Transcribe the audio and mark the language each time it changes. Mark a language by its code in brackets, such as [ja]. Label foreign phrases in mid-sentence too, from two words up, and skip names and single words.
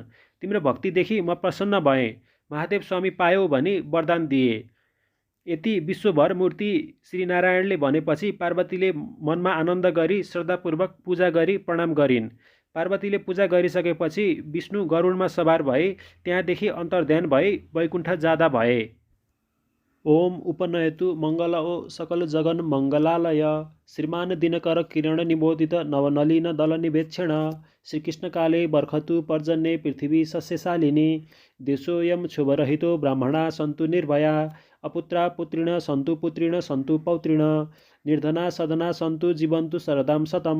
[ne] तिम्रो भक्तिदेखि म प्रसन्न भएँ। महादेव स्वामी पायौ भनी वरदान दिए। यति विश्वभर मूर्ति श्रीनारायणले भनेपछि पार्वतीले मनमा आनन्द गरी श्रद्धापूर्वक पूजा गरी प्रणाम गरिन्। पार्वतीले पूजा गरिसकेपछि विष्णु गरुडमा सवार भई त्यहाँदेखि अन्तर्ध्यान भई वैकुण्ठ जाँदा भए। [sa] ओम उपनयतु मङ्गल ओ सकल जगन मङ्गलालय श्रीमान दिनकर किरण निबोधित नवनलिन दल निवेक्षण श्रीकृष्णकाले बर्खतु पर्जन्ये पृथिवी सस्यशालिनी देशोऽयं क्षोभरहितो ब्राह्मणा सन्तु निर्भया अपुत्रा पुत्रिण सन्तु पुत्रिण सन्तु पौत्रिण निर्धना सदना सन्तु जीवन्तु शरदां शतम्।